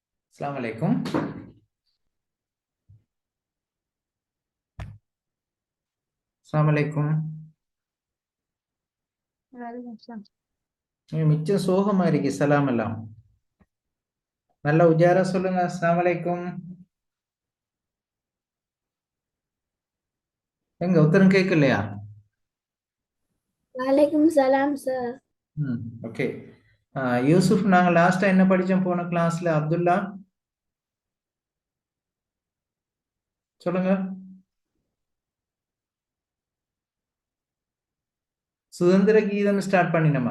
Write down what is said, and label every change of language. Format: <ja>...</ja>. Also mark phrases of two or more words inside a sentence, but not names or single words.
<ar>السلام عليكم. السلام عليكم. وعليكم السلام.</ar> <ta>நீங்க மிச்சம் சோகமா இருக்கு சலாம் எல்லாம். நல்ல உஜாரா சொல்லுங்க.</ta> <ar>السلام عليكم.</ar> <ta>எங்க உத்தரம் கேட்கலையா?</ta> <ar>وعليكم سلام सर।</ar> <ta>ம், ஓகே. யூசுப், நாங்க லாஸ்டா என்ன படிச்சோம் போன கிளாஸ்ல? அப்துல்லா சொல்லுங்க. சுதந்திர கீதம் ஸ்டார்ட் பண்ணினோமா?</ta>